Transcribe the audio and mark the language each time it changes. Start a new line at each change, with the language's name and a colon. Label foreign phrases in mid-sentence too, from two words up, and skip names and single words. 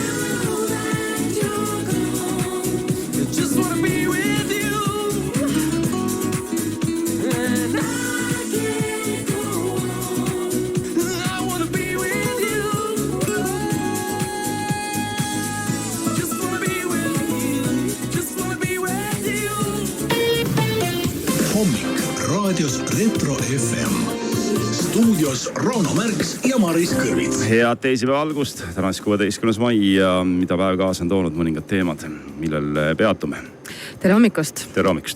English: Now that you're gone, I just wanna be with you. And I can't go on. I wanna be with you. Just wanna be with you. Just wanna be with you.
Estonian: hommik raadios Retro FM. Stuudios Rauno Märks ja Maris Kõrvits. Head teisipäeva algust, täna 16. mai ja mida päev kaasa on toonud mõningad teemad, millel peatume. tere hommikust. Tere hommikust.